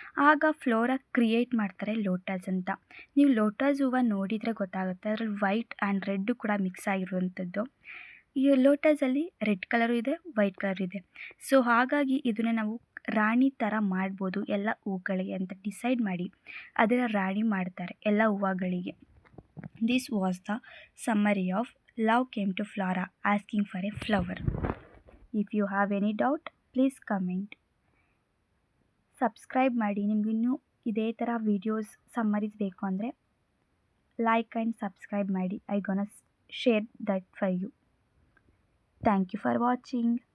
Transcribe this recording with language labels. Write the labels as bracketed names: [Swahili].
[Kannada] ಆಗ flora create ಮಾಡ್ತಾರೆ lotus ಅಂತ. ನೀವು ಲೋಟಸ್ ಹೂವು ನೋಡಿದರೆ ಗೊತ್ತಾಗುತ್ತೆ, ಅದರಲ್ಲಿ ವೈಟ್ ಆ್ಯಂಡ್ ರೆಡ್ಡು ಕೂಡ ಮಿಕ್ಸ್ ಆಗಿರುವಂಥದ್ದು. ಈ ಲೋಟಸಲ್ಲಿ ರೆಡ್ ಕಲರು ಇದೆ, ವೈಟ್ ಕಲರ್ ಇದೆ. ಸೊ ಹಾಗಾಗಿ ಇದನ್ನು ನಾವು ರಾಣಿ ಥರ ಮಾಡ್ಬೋದು ಎಲ್ಲ ಹೂಗಳಿಗೆ ಅಂತ ಡಿಸೈಡ್ ಮಾಡಿ ಅದರ ರಾಣಿ ಮಾಡ್ತಾರೆ ಎಲ್ಲ ಹೂವುಗಳಿಗೆ. [English] This was the summary of Love Came to Flora Asking for a Flower. If you have any doubt, please comment. [Kannada] Subscribe ಮಾಡಿ. ನಿಮಗಿನ್ನೂ ಇದೇ ಥರ ವೀಡಿಯೋಸ್ ಸಮ್ಮರೀಸ್ ಬೇಕು ಅಂದರೆ ಲೈಕ್ ಆ್ಯಂಡ್ ಸಬ್ಸ್ಕ್ರೈಬ್ ಮಾಡಿ. [English] I gonna share that for you. Thank you for watching.